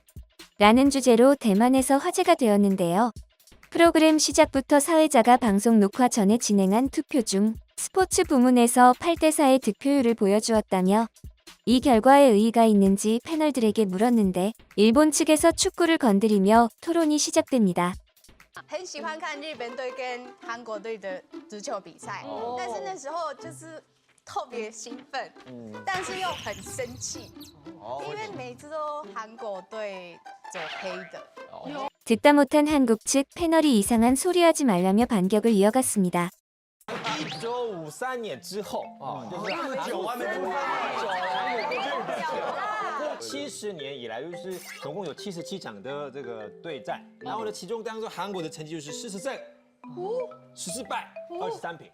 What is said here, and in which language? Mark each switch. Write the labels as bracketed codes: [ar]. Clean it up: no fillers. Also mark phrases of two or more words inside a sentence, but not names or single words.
[ko] 라는 주제로 대만에서 화제가 되었는데요. 프로그램 시작부터 사회자가 방송 녹화 전에 진행한 투표 중 스포츠 부문에서 8대4의 득표율을 보여주었다며 이 결과에 의의가 있는지 패널들에게 물었는데 일본 측에서 축구를 건드리며 토론이 시작됩니다. [zh] 很喜欢看日本队跟韩国队的足球比赛，但是那时候就是特别兴奋，但是又很生气，因为每次都韩国队走黑的。 [ko] 듣다 못한 한국 측 패널이 이상한 소리하지 말라며 반격을 이어갔습니다. [zh] 1953年之后啊，就是那么久还没出70年以来，就是总共有77场的这个对战，然后呢，其中当中韩国的成绩就是40胜，14败，23平。